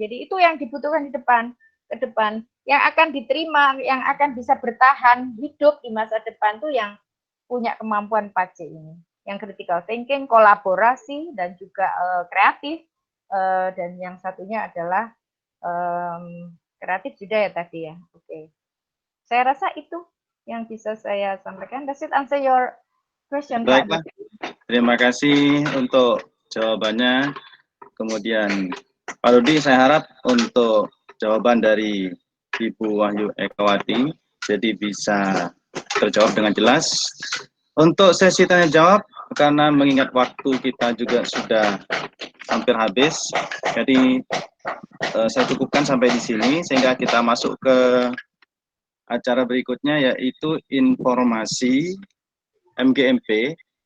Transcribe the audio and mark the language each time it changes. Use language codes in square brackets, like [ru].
[id] Jadi itu yang dibutuhkan ke depan. Yang akan diterima, yang akan bisa bertahan hidup di masa depan tuh yang punya kemampuan 4C ini. Yang critical thinking, kolaborasi, dan juga kreatif. Dan yang satunya adalah kreatif juga ya tadi ya. Oke. Saya rasa itu yang bisa saya sampaikan. [en] Does it answer your question, Pak? [id] Baiklah. Terima kasih untuk jawabannya. Kemudian Pak Rudi, saya harap untuk jawaban dari Ibu Wahyu Ekawati jadi bisa terjawab dengan jelas. Untuk sesi tanya jawab, karena mengingat waktu kita juga sudah hampir habis, jadi saya cukupkan sampai di sini sehingga kita masuk ke acara berikutnya, yaitu informasi MGMP.